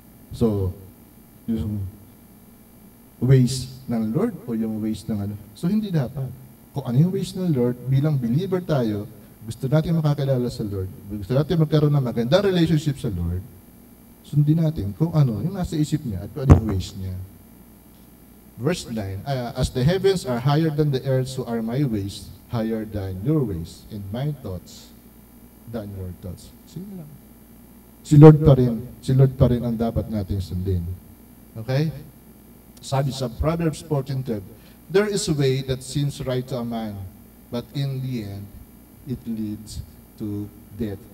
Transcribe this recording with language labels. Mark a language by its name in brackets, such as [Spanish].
[Filipino] So, yung ways ng Lord o yung ways ng ano? So hindi dapat. Kung ano yung ways ng Lord, bilang believer tayo, gusto natin makakilala sa Lord, gusto natin magkaroon ng magandang relationship sa Lord, sundin natin kung ano yung nasa isip niya at kung ano yung ways niya. [English] Verse 9, as the heavens are higher than the earth, so are my ways higher than your ways, and my thoughts than your thoughts. [Filipino] Sige lang. Si Lord pa rin ang dapat natin sundin. Okay? Sabi sa Proverbs 14:12, [English] there is a way that seems right to a man, but in the end, it leads to death.